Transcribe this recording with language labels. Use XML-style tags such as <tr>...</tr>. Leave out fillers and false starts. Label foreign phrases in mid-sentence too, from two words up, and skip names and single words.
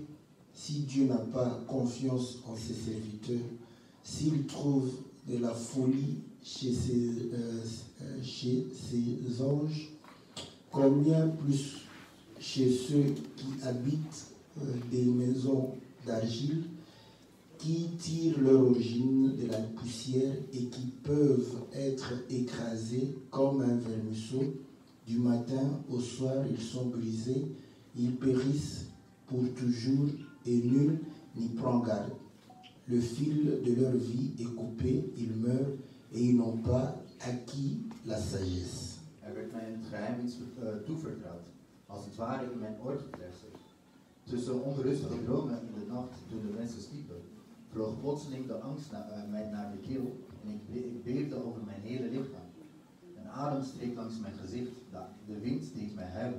<fr>Si Dieu n'a pas confiance en ses serviteurs, s'il trouve de la folie chez ses anges, combien plus chez ceux qui habitent des maisons d'argile, qui tirent leur origine de la poussière et qui peuvent être écrasés comme un vermisseau. Du matin au soir, ils sont brisés, ils périssent pour toujours et nul n'y prend garde. Le fil de leur vie est coupé, ils meurent et ils n'ont pas acquis la sagesse.</fr> <nl>Werd mij in het geheim iets toevertrouwd, als het ware in mijn oor gefluisterd. Tussen onrustige dromen in de nacht, toen de mensen sliepen, vloog plotseling de angst mij naar de keel en ik beefde over mijn hele lichaam. Een adem streek langs mijn gezicht, de wind deed mij huilen.</nl>